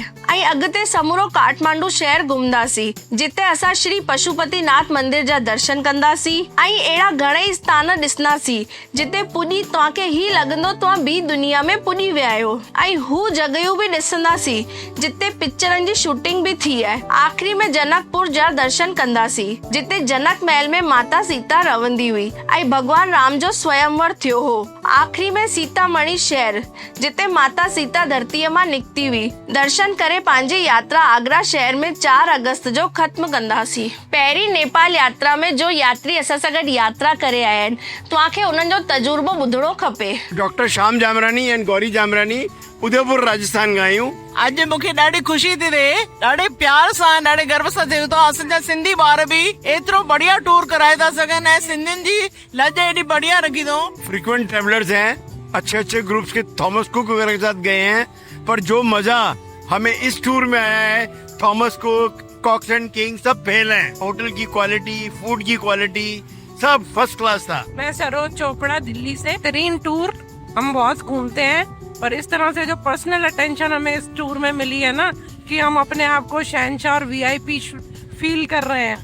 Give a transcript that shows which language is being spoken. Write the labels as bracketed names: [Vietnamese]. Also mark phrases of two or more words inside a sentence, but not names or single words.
[Sindhi] ऐं अॻिते समूरो काठमांडू शहर घुमंदासीं, जिते असां श्री पशुपतिनाथ मंदिर जा दर्शन कंदासीं ऐं अहिड़ा घणेई स्थान ॾिसंदासीं जिते पुॼी तव्हांखे ही लॻंदो तव्हां ॿी दुनिया में पुॼी विया आहियो। ऐं हू जॻहियूं बि ॾिसंदासीं जिते पिक्चरनि जी शूटिंग बि थी आहे। आख़िरी में जनकपुर जा दर्शन कंदासीं, जिते जनक महल में माता सीता रहंदी हुई ऐं भगवान राम जो स्वयंवर थियो हो। आख़िरी में सीतामढ़ी शहर, जिते माता सीता धरतीअ मां निकिती हुई। दर्शन करे पंहिंजी यात्रा आगरा शहर में 4 अगस्त जो ख़त्म कंदासीं। पहिरीं नेपाल यात्रा में जो यात्री असां सां गॾु यात्रा करे आया आहिनि, तव्हांखे उन्हनि जो तजुर्बो ॿुधणो खपे। डॉक्टर श्याम जामरानी एंड गौरी जामरानी, उदयपुर राजस्थान खां आहियूं। अॼु मूंखे ॾाढी ख़ुशी थी थिए, ॾाढे प्यार सां ॾाढे गर्व सां थिए थो। असांजा सिंधी ॿार बि एतिरो बढ़िया टूर कराए था सघनि ऐं सिंधियुनि जी लज एॾी बढ़िया रखी अथऊं। [English] frequent travellers [Hindi] हैं, अच्छे अच्छे ग्रुप्स के थॉमस कुक वगैरह के साथ गए हैं, पर जो मजा हमें इस टूर में आया है, थॉमस कुक, कॉक्स एंड किंग सब फेल हैं। होटल की क्वालिटी, फूड की क्वालिटी सब [English] first class [Hindi] था। मैं सरोज चोपड़ा, दिल्ली से। बेहतरीन टूर, हम बहुत घूमते हैं, पर इस तरह से जो [English] personal attention [Hindi] हमें इस टूर में मिली है ना, कि हम अपने आप को शहंशाह और [English] VIP feel [Hindi] कर रहे हैं।